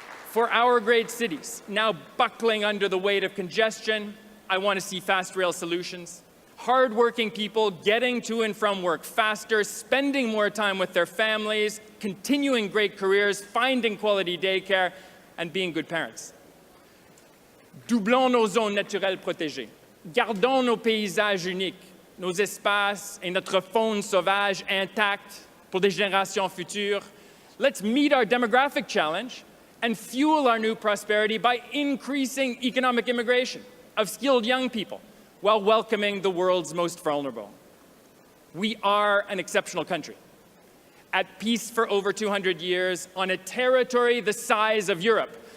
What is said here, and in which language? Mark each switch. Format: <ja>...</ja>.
<en>For our great cities, now buckling under the weight of congestion, I want to see fast rail solutions. Hard-working people getting to and from work faster, spending more time with their families, continuing great careers, finding quality daycare, and being good parents.</en> <fr>Doublons nos zones naturelles protégées. Gardons nos paysages uniques, nos espaces et notre faune sauvage intacts pour des générations futures.</fr> <en>Let's meet our demographic challenge and fuel our new prosperity by increasing economic immigration of skilled young people while welcoming the world's most vulnerable. We are an exceptional country, at peace for over 200 years, on a territory the size of Europe.</en>